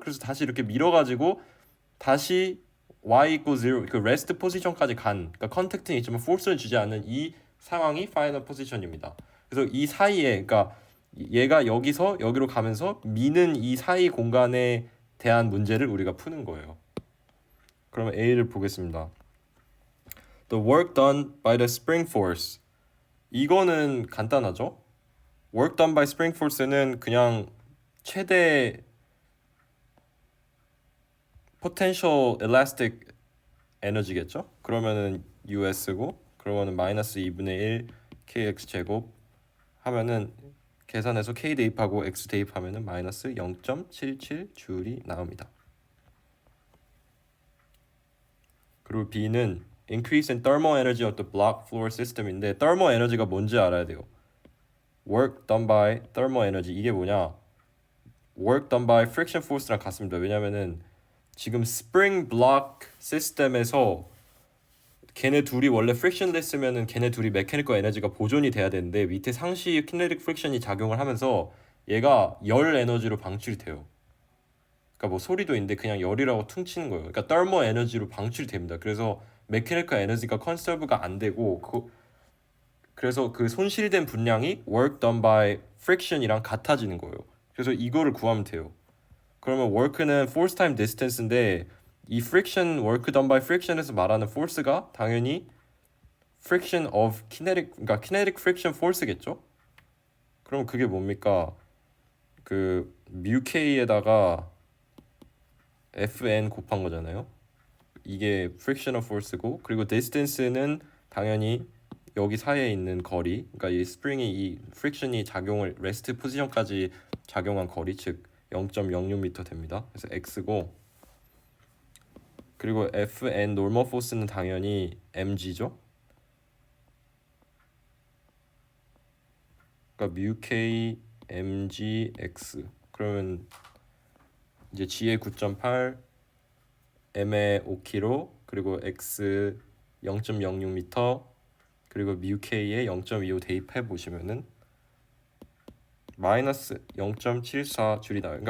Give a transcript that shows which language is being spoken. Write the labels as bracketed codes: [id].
[ko] 그래서 다시 이렇게 밀어가지고 다시 y equals 0 그 레스트 포지션까지 간 그러니까 컨택트는 있지만 포스를 주지 않는 이 상황이 파이널 포지션입니다. 그래서 이 사이에 그러니까 얘가 여기서 여기로 가면서 미는 이 사이 공간에 대한 문제를 우리가 푸는 거예요. 그러면 A를 보겠습니다. [en] The work done by the spring force. [ko] 이거는 간단하죠? work done by spring force는 그냥 최대 potential elastic 에너지겠죠? 그러면은 US고 그러면은 마이너스 2분의 1 KX 제곱 하면은 계산해서 K 대입하고 X 대입하면은 마이너스 0.77줄이 나옵니다. 그리고 B는 [en] increase in thermal energy of the block floor system [ko] 인데 thermal 에너지가 뭔지 알아야 돼요. work done by thermal energy 이게 뭐냐? work done by friction force랑 같습니다. 왜냐면은 지금 spring block 시스템에서 걔네 둘이 원래 frictionless면은 걔네 둘이 mechanical 에너지가 보존이 돼야 되는데 밑에 상시 kinetic friction이 작용을 하면서 얘가 열 에너지로 방출이 돼요. 그러니까 뭐 소리도 있는데 그냥 열이라고 퉁치는 거예요. 그러니까 thermal 에너지로 방출이 됩니다. 그래서 mechanical 에너지가 conserve가 안 되고 그래서 그 손실된 분량이 work done by friction이랑 같아지는 거예요. 그래서 이거를 구하면 돼요. 그러면 work는 force time distance인데 이 friction work done by friction에서 말하는 force가 당연히 friction of kinetic 그러니까 kinetic friction force겠죠? 그럼 그게 뭡니까? 그 mu k에다가 fn 곱한 거잖아요. 이게 frictional force고 그리고 distance는 당연히 여기 사이에 있는 거리, 그러니까 이 스프링이 이 프릭션이 작용을 레스트 포지션까지 작용한 거리, 즉 0.06m 됩니다. 그래서 x고, 그리고 Fn 노멀 포스는 당연히 mg죠. 그러니까 mu k mg x. 그러면 이제 g의 9.8, m의 5kg, 그리고 x 0.06m, 그리고 mu k에 0.25 대입해 보시면은 마이너스 0.74 줄이 나와요.